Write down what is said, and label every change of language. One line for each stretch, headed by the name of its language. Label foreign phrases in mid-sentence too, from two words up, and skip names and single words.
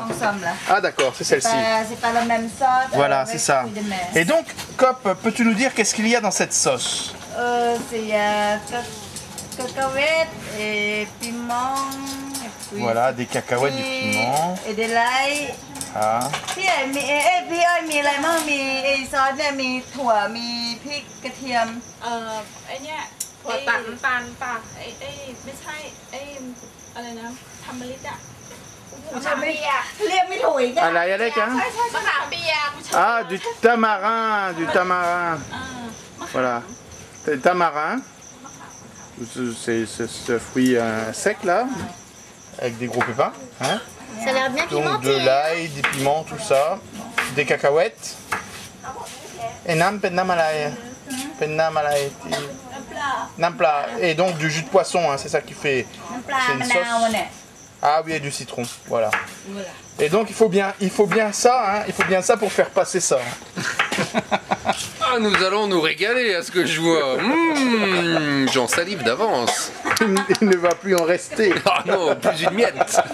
French: Ensemble là. Ah d'accord, c'est celle-ci. C'est pas la même sauce. Voilà, avec c'est ça. fruits de mer. Et donc, Cop, peux-tu nous dire qu'est-ce qu'il y a dans cette sauce? C'est cacahuètes et piment. Et puis, Voilà, des cacahuètes, du piment. Et de l'ail. Ah.
Thai: พี่อ้อยมีอะไรบ้างมีไอ้ซอสเนี่ยมีถั่วมีพริกกระเทียม ไอเนี้ยถั่วตัดน้ำตาลปากไอ้ไม่ใช่ไอ้อะไรนะทำมะลิอะมะขามเปียก เรียกไม่ถูกอีกอะ
French: À la Yalek, hein?
Thai: มะขามเปียก
French: Ah, du tamarin, du tamarin. Voilà. C'est tamarin. C'est ce fruit sec là, avec des gros pépins. Hein? Ça a l'air bien Donc pimenté. de l'ail, des piments, tout ça, des cacahuètes. Et nam penna malay. Penna malay. Nampla. Et donc du jus de poisson, hein, c'est ça qui fait.
Thai: น้ำปลา
French: C'est
Thai: มะ
French: une
Thai: นาว
French: sauce.
Thai: เนี่ย
French: Ah oui, et du citron, voilà. Et donc il faut bien ça, hein, il faut bien ça pour faire passer ça. Ah, nous allons nous régaler à ce que je vois. J'en salive d'avance. Il ne va plus en rester. Ah non, plus une miette.